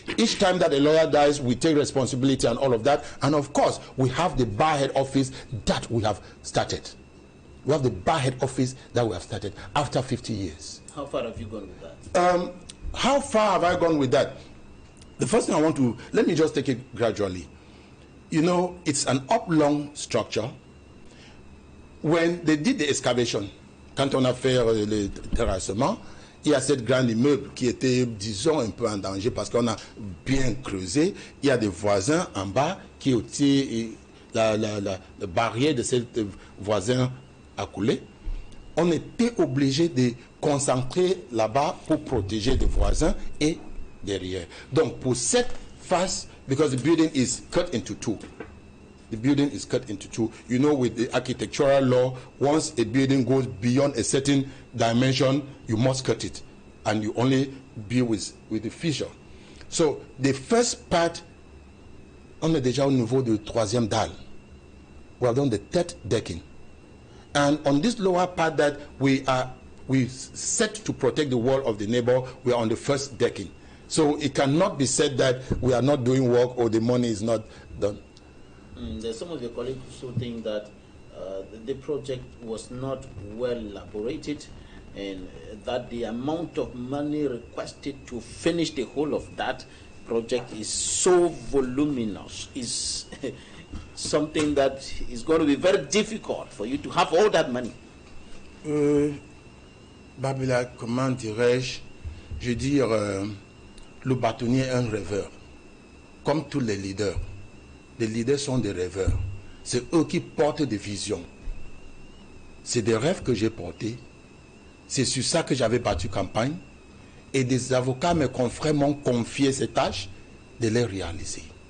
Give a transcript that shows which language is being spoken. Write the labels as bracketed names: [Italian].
[English] Each time that a lawyer dies, we take responsibility and all of that. And of course, we have the bar head office that we have started. We have the bar head office that we have started after 50 years. How far have you gone with that? How far have I gone with that? The first thing I want to, let me just take it gradually. You know, it's an oblong structure. When they did the excavation, [French] quand on a fait le terrassement, il y a cette grande immeuble qui était, disons, un peu en danger parce qu'on a bien creusé. Il y a des voisins en bas qui aussi, la barrière de ces voisins a coulé. On était obligé de concentrer là-bas pour protéger les voisins et derrière. Donc, pour cette face, [English] because the building is cut into two. The building is cut into two. You know, with the architectural law, once a building goes beyond a certain dimension, you must cut it. And you only deal with the fissure. So, the first part, [French] on est déjà au niveau du troisième dalle. [English] We have done the third decking. And on this lower part that we set to protect the wall of the neighbor, we are on the first decking. So it cannot be said that we are not doing work or the money is not done. There's some of your colleagues who think that the project was not well elaborated and that the amount of money requested to finish the whole of that project is so voluminous, is something that is going to be very difficult for you to have all that money. [French] Babila, comment dirais-je? Je veux dire, le bâtonnier est un rêveur. Comme tous les leaders sont des rêveurs. C'est eux qui portent des visions. C'est des rêves que j'ai portés. C'est sur ça que j'avais battu campagne. Et des avocats, mes confrères, m'ont confié ces tâches de les réaliser.